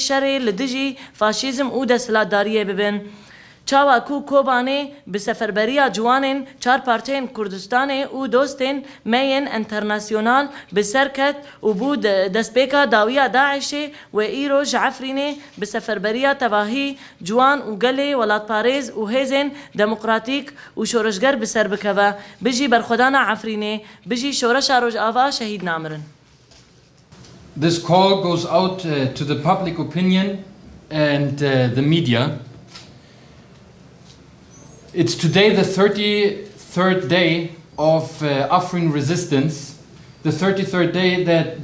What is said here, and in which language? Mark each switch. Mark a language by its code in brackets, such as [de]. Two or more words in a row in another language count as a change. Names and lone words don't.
[ku] شر لدجی فاشیزم و دستلاتداریه ببن چاوا کو کوبانه به سفربریا جوانن چار پارچین کردستان او دوستن مین انترناسیونال به سرکت و بود دسپیکا داویا داعش و ایرو جعفرینه به سفربریا تواهی جوان و گله ولات پاریز و هیزن دموکراتیک و شورشگر به سر بکوه بجی برخدانا عفرینه بجی شورش روج آوا شهید نامرن. [en] This call goes out to the public opinion and the media. It's today the 33rd day of Afrin resistance, the 33rd day that